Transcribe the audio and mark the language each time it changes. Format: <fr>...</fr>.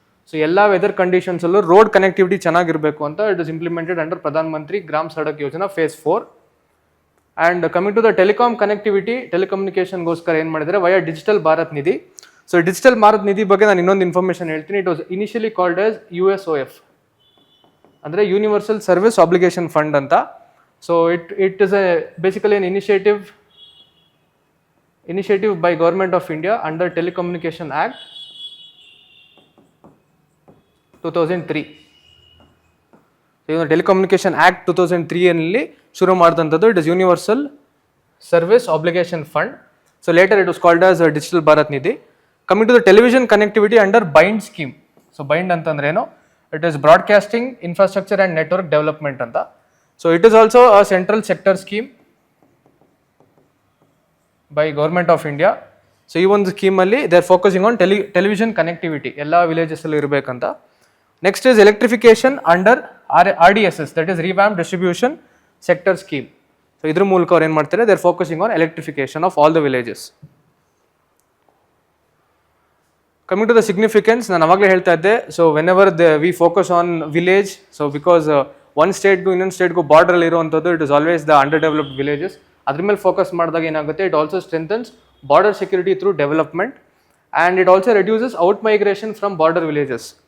<en>so ಎಲ್ಲ weather ಕಂಡೀಷನ್ಸಲ್ಲೂ road connectivity</en> <kn>ಚೆನ್ನಾಗಿರಬೇಕು ಅಂತ</kn> <en>It is implemented under Pradhan Mantri Gram Sadak Yojana phase 4. And coming to the telecom connectivity, ಟೆಲಿಕಮ್ಯುನಿಕೇಷನ್ಗೋಸ್ಕರ</en> <kn>ಏನು ಮಾಡಿದರೆ</kn> <en>Via digital Bharat Nidhi. So</en> <kn>digital Bharat ನಿಧಿ ಬಗ್ಗೆ ನಾನು ಇನ್ನೊಂದು ಇನ್ಫಾರ್ಮೇಷನ್ ಹೇಳ್ತೀನಿ.</kn> <en>It was initially called as USOF, ಅಂದರೆ universal service obligation fund ಅಂತ. So it is basically an initiative by Government of India under Telecommunication Act 2003. Telecommunication act 2003</en> <kn>ಅಲ್ಲಿ ಶುರು ಮಾಡಿದಂಥದ್ದು</kn> <en>It is universal service obligation fund. So later it was called as digital Bharat Nidhi. Coming to the television connectivity under BIND scheme. So BIND</en> <kn>ಅಂತಂದ್ರೆ ಏನು,</kn> <en>It is broadcasting infrastructure and network development ಅಂತ. So it is also a central sector scheme by Government of India. So</en> <kn>ಈ ಒಂದು ಸ್ಕೀಮಲ್ಲಿ</kn> <en>they are focusing on television connectivity</en> <kn>ಎಲ್ಲ ವಿಲೇಜಸ್ಸಲ್ಲಿ ಇರಬೇಕಂತ.</kn> <en>Next is electrification under RDSS, that is revamp distribution sector scheme. So</en> <kn>ಇದ್ರ ಮೂಲಕ ಅವ್ರು ಏನು ಮಾಡ್ತಾರೆ,</kn> <en>they are focusing on electrification of all the villages. Coming to the significance,</en> <kn>ನಾನು ಅವಾಗಲೇ ಹೇಳ್ತಾ ಇದ್ದೆ.</kn> <en>so whenever we focus on village, so because</en> <kn>ಒಂದು ಸ್ಟೇಟ್ಗೂ ಇನ್ನೊಂದು ಸ್ಟೇಟ್ಗೂ ಬಾರ್ಡ್ರಲ್ಲಿ ಇರುವಂಥದ್ದು</kn> <en>It is always the under developed villages.</en> <kn>ಅದ್ರ ಮೇಲೆ ಫೋಕಸ್ ಮಾಡಿದಾಗ ಏನಾಗುತ್ತೆ,</kn> <en>It also strengthens border security through development and it also reduces out migration from border villages.</en>